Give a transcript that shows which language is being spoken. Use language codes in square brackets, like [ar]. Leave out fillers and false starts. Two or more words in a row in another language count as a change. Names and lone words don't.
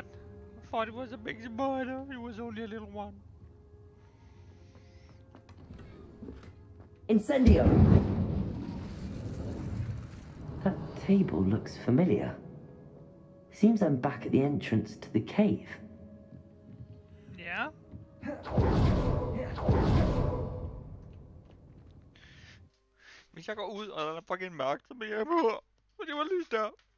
[en] I thought it was a big spider. It was only a little one. Incendio. That table looks familiar. Seems I'm back at the entrance to the cave. [da] Ja. Hvis jeg går ud, og der er fucking mørkt, så bliver jeg på. Og det var lys der.